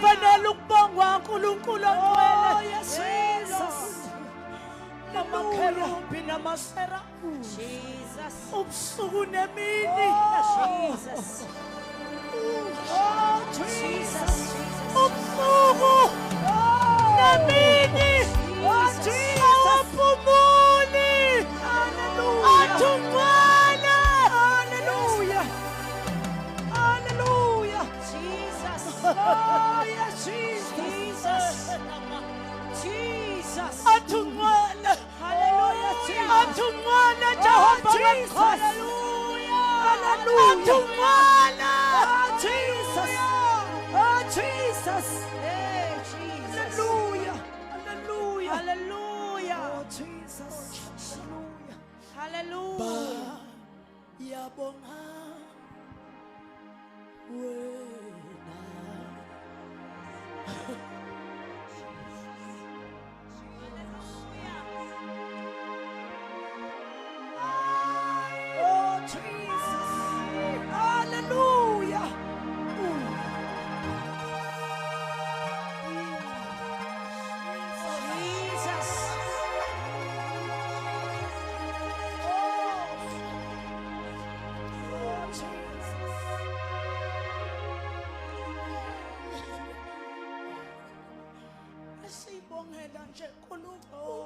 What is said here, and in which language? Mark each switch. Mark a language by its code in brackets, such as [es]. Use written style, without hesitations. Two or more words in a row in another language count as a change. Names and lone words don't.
[zu] Fanele ukubongwa uNkulunkulu ongcwele. Namakherubhi namaserafu, ubusuku nemini. Ubusuku nemini awuphumuli. Athungwana. Haleluya, haleluya. [en] Jesus, oh yes, Jesus, Jesus. [zu] Athungwana. Haleluya, athungwana Jehova wethu. Haleluya, haleluya. Athungwana. [en] Jesus, oh Jesus. Hey Jesus. [zu] Haleluya, haleluya, haleluya. Oh Jesus, haleluya, haleluya. Yabonga wena. [en] Oh Jesus, hallelujah. Jesus. [zu] Sibongela nje uNkulunkulu.